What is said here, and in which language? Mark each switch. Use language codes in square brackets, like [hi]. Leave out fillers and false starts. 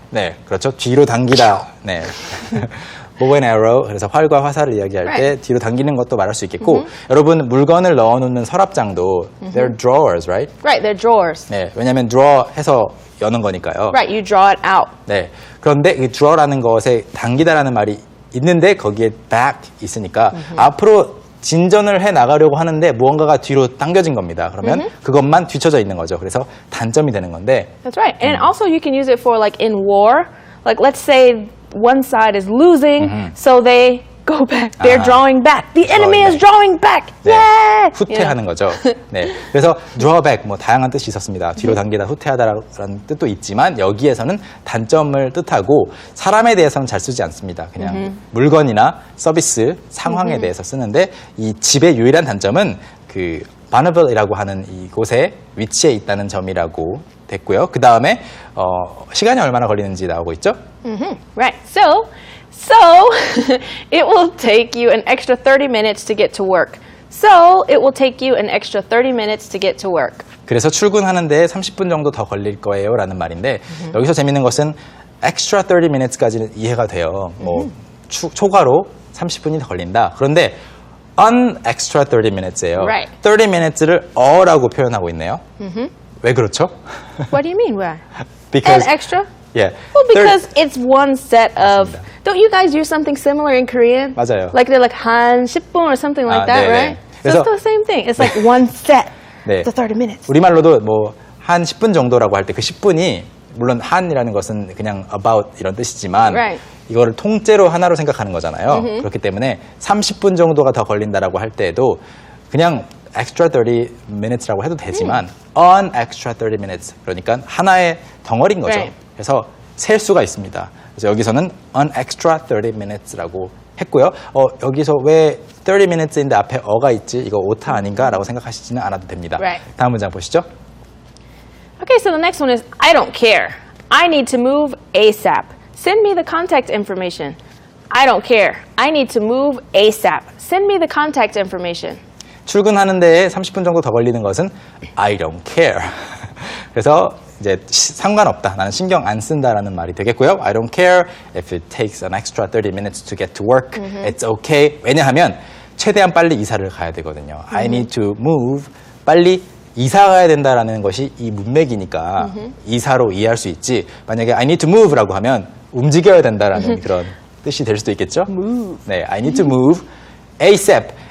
[ko] 네, 그렇죠. 뒤로 당기다. 네. [en] bow and arrow. [ko] 그래서 활과 화살을 이야기할 때 [en] Right. [ko] 뒤로 당기는 것도 말할 수 있겠고, 여러분 물건을 넣어놓는 서랍장도 [en] they're drawers, right? Right, they're drawers. [ko] 네, 왜냐하면 draw 해서 여는 거니까요. [en] Right, you draw it out. [ko] 네. 그런데 이 draw라는 것에 당기다라는 말이 있는데 거기에 back 있으니까 앞으로 진전을 해 나가려고 하는데 무언가가 뒤로 당겨진 겁니다. 그러면 그것만 뒤쳐져 있는 거죠. 그래서 단점이 되는 건데. [en] That's right. And also you can use it for like in war. Like let's say one side is losing, so they go back. They're drawing back. The enemy is drawing back. [ko] 네, [en] Yeah. [ko] 후퇴하는 거죠. 네, 그래서 drawback 뭐 다양한 뜻이 있었습니다. 뒤로 당기다, 후퇴하다라는 뜻도 있지만 여기에서는 단점을 뜻하고 사람에 대해서는 잘 쓰지 않습니다. 그냥 물건이나 서비스, 상황에 대해서 쓰는데 이 집의 유일한 단점은 그 바너빌이라고 하는 이곳에 위치해 있다는 점이라고 됐고요. 그 다음에 시간이 얼마나 걸리는지 나오고 있죠? [en] Right. So it will take you an extra 30 minutes to get to work. So it will take you an extra 30 minutes to get to work. [ko] 그래서 출근하는데 30분 정도 더 걸릴 거예요 라는 말인데 여기서 재밌는 것은 [en] extra 30 minutes [ko] 까지는 이해가 돼요. 뭐 초과로 30분이 더 걸린다. 그런데 [en] an extra 30 minutes [ko] 예요. Right. 30 minutes를 어라고 표현하고 있네요. 왜 그렇죠? [en] What do you mean? Why? Because And extra? yeah. Well, because it's one set of. [ko] 맞습니다. [en] Don't you guys use something similar in Korean? [ko] 맞아요. [en] Like they're like [ko] 한 10분 [en] or something like that, [ko] 네네. [en] right? So [ko] 그래서- [en] it's the same thing. It's like one set. [ko] 네. [en] The 30 minutes. [ko] 우리말로도 뭐 한 10분 정도라고 할 때 그 10분이 물론 한이라는 것은 그냥 about 이런 뜻이지만 [en] Right. [ko] 이거를 통째로 하나로 생각하는 거잖아요. 그렇기 때문에 30분 정도가 더 걸린다라고 할 때에도 그냥 [en] extra 30 minutes [ko] 라고 해도 되지만 [en] an extra 30 minutes [ko] 그러니까 하나의 덩어리인 거죠. [en] Right. [ko] 그래서 셀 수가 있습니다. 그래서 여기서는 [en] an extra 30 minutes [ko] 라고 했고요. 여기서 왜 30 minutes인데 앞에 어가 있지? 이거 오타 아닌가라고 생각하시지는 않아도 됩니다. [en] Right. [ko] 다음 문장 보시죠. [en] Okay, so the next one is I don't care. I need to move ASAP. Send me the contact information. I don't care. I need to move ASAP. Send me the contact information. [ko] 출근하는데 30분 정도 더 걸리는 것은 [en] I don't care. [ko] 그래서 이제 상관없다. 나는 신경 안 쓴다라는 말이 되겠고요. [en] I don't care if it takes an extra 30 minutes to get to work. It's okay. [ko] 왜냐하면 최대한 빨리 이사를 가야 되거든요. [en] I need to move. [ko] 빨리 이사 가야 된다라는 것이 이 문맥이니까 이사로 이해할 수 있지. 만약에 [en] I need to move [ko] 라고 하면 움직여야 된다라는 그런 뜻이 될 수도 있겠죠. 네, [en] I need to move ASAP.